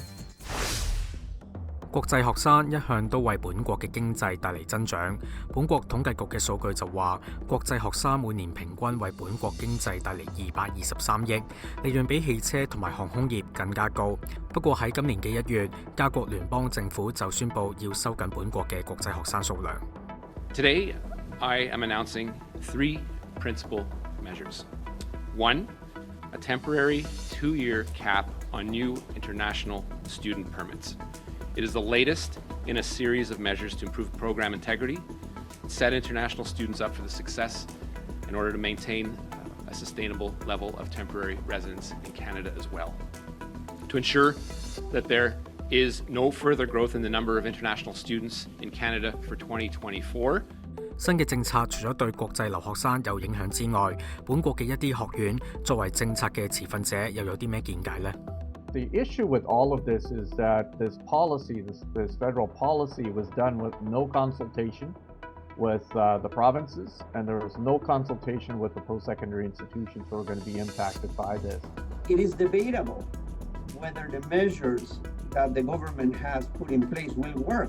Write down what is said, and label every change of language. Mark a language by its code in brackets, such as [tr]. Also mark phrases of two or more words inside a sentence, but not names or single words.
[yue] 國際學生一向都為本國嘅經濟帶嚟增長。本國統計局嘅數據就話，國際學生每年平均為本國經濟帶嚟223億，利潤比汽車同埋航空業更加高。不過喺今年嘅1月，加國聯邦政府就宣布要收緊本國嘅國際學生數量。 [en] Today, I am announcing 3 principal measures. 1, a temporary 2-year cap on new international student permits. It is the latest in a series of measures to improve program integrity, set international students up for the success in order to maintain a sustainable level of temporary residence in Canada as well. To ensure that there is no further growth in the number of international students in Canada for 2024, [yue] 新嘅政策除咗對國際留學生有影響之外，本國嘅一啲學院作為政策嘅持份者，又有啲咩見解呢？ [en] The issue with all of this is that this policy, this federal policy, was done with no consultation with the provinces, and there was no consultation with the post-secondary institutions who are going to be impacted by this. It is debatable whether the measures that the government has put in place will work.